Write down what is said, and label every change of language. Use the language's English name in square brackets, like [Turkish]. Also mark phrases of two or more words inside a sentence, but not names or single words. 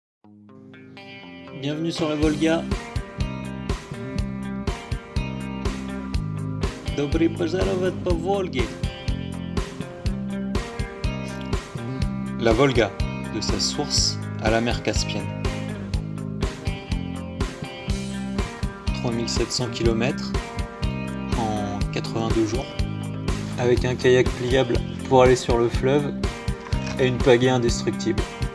[French] Bienvenue sur la Volga. [Russian] Добрый пожаловать по Волге. [French] La Volga, de sa source à la mer Caspienne. 3700 km en 82 jours, avec un kayak pliable pour aller sur le fleuve et une pagaie indestructible.